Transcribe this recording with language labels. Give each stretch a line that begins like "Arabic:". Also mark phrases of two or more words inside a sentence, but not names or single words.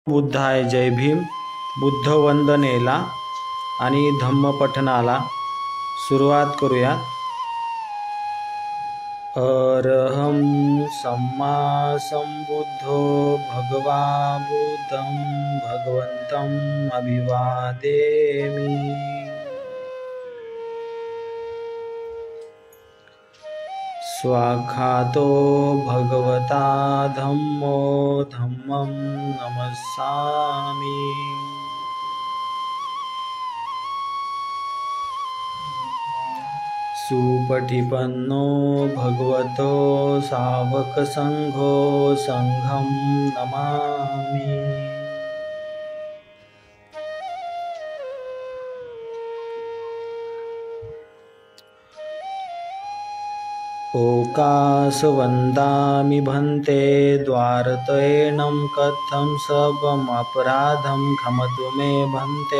Marathi: बुद्धाय जय भीम. बुद्धवंदनेला आणि धम्मपठणाला सुरुवात करूया.
Pali: अरहं सम्मा संबुद्धो भगवा बुद्धं भगवन्तम् अभिवादेमि. स्वाख्यातो भगवता धम्मो धम्मं नमस्सामि. सुपटिपन्नो भगवतो सावकसंघो संघं नमामि. ओकासवन्दामि भन्ते द्वारतयेनं कथं सर्वमपराधं क्षमतु मे भन्ते.